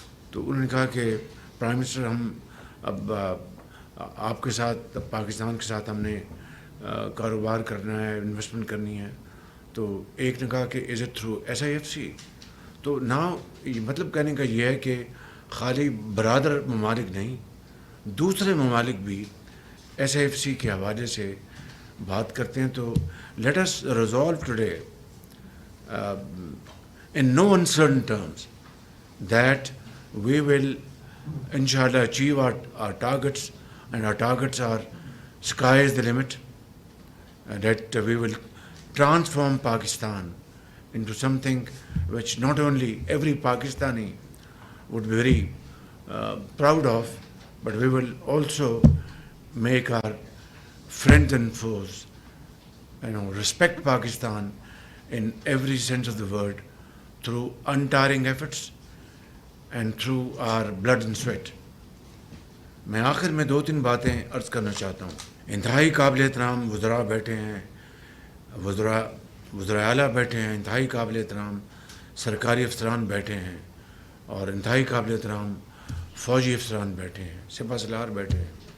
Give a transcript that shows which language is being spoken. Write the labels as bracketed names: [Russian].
[Urdu] تو انہوں نے کہا کہ پرائم منسٹر ہم اب آپ کے ساتھ, پاکستان کے ساتھ ہم نے کاروبار کرنا ہے, انویسٹمنٹ کرنی ہے. تو ایک نے کہا کہ [English] is it through [Urdu] SIFC. تو نہ مطلب کہنے کا یہ ہے کہ خالی برادر ممالک نہیں, دوسرے ممالک بھی SIFC کے حوالے سے بات کرتے ہیں. [English] تو let us resolve today in no uncertain terms that we will inshallah achieve our targets, and our targets are sky is the limit, that we will transform Pakistan into something which not only every Pakistani would be very proud of, but we will also make our friends and foes respect Pakistan in every sense of the word through untiring efforts and through our blood and sweat. [Urdu] میں آخر میں 2-3 باتیں عرض کرنا چاہتا ہوں. انتہائی قابل احترام وزراء بیٹھے ہیں, وزراء اعلیٰ بیٹھے ہیں, انتہائی قابل احترام سرکاری افسران بیٹھے ہیں, اور انتہائی قابل احترام فوجی افسران بیٹھے ہیں, سپہ سالار بیٹھے ہیں.